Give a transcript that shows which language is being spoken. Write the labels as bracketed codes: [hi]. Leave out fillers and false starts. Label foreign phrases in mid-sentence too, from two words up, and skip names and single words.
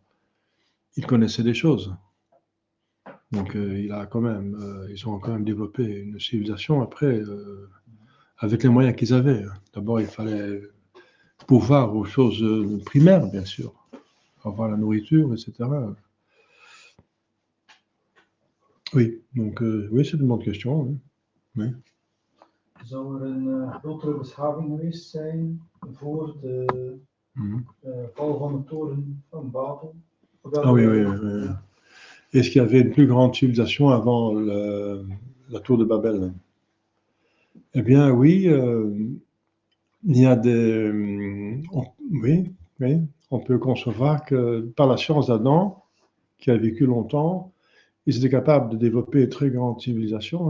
[fr] Il connaissait des choses. Donc, ils ont quand même développé une civilisation après, avec les moyens qu'ils avaient. D'abord, il fallait pourvoir aux choses primaires, bien sûr. Avoir la nourriture, etc. Oui, donc oui, c'est une bonne question. Oui. Oui. [nl] Zou een grotere beschaving geweest zijn voor de val van de toren van Babel? [fr] Ah oui. Est-ce qu'il y avait une plus grande civilisation avant la tour de Babel? Eh bien, oui, il y a oui, on peut concevoir que par la science d'Adam, qui a vécu longtemps, ils étaient capables de développer une très grande civilisation.